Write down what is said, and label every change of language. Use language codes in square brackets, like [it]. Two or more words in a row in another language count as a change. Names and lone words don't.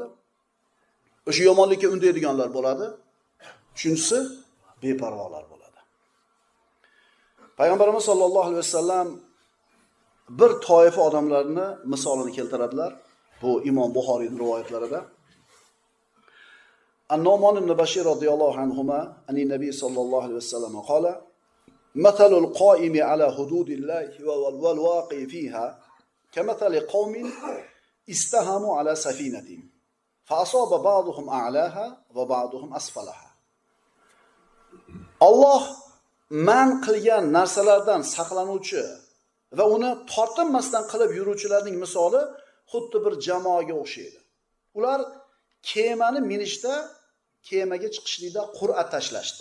[uz] O'sha yomonlikka undaydiganlar bo'ladi. Uchinchisi beparvolar bo'ladi. Payg'ambarimiz [ar] صلى الله عليه وسلم [uz] bir toifa odamlarni misolini keltiradilar. Bu Imom Buxoriyning rivoyatlarida. [ar] النعمان بن بشير رضي الله عنهما عن النبي صلى الله عليه وسلم قال مثل القائم على حدود الله والواقع فيها كمثل قوم استهموا على سفينة فأصاب بعضهم أعلاها وبعضهم أسفلها." [uz] Alloh man qilgan narsalardan saqlanuvchi va uni tortinmasdan qilib yuruvchilarning misoli xuddi bir jamoaga o'xshaydi. Ular kemani minishda, kemaga chiqishlikda qur'a tashlashdi.